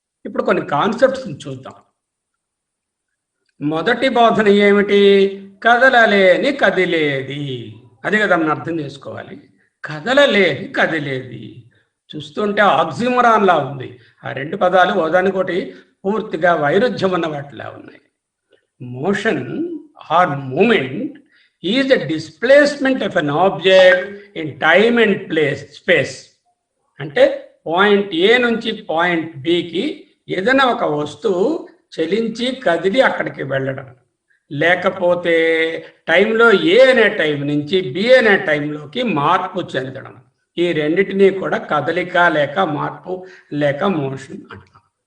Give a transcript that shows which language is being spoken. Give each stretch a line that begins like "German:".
Telugu: ఇప్పుడు కొన్ని కాన్సెప్ట్స్ చూద్దాం. మొదటి బోధన ఏమిటి? కదలలేని కదిలేది. అది కదా మనం అర్థం చేసుకోవాలి. కదలలేని కదిలేది చూస్తుంటే ఆక్సిమరాన్లా ఉంది. ఆ 2 పదాలు ఓదానికోటి పూర్తిగా వైరుధ్యం ఉన్న వాటిలా ఉన్నాయి.
English: Motion or movement is the displacement of an object in time and space.
Telugu: అంటే పాయింట్ ఏ నుంచి పాయింట్ బికి ఏదైనా ఒక వస్తువు చలించి కదిలి అక్కడికి వెళ్ళడం, లేకపోతే టైంలో ఏ అనే టైం నుంచి బి అనే టైంలోకి మార్పు చెందడం. ఈ రెండింటినీ కూడా కదలిక లేక మార్పు లేక మోషన్ అంటాం.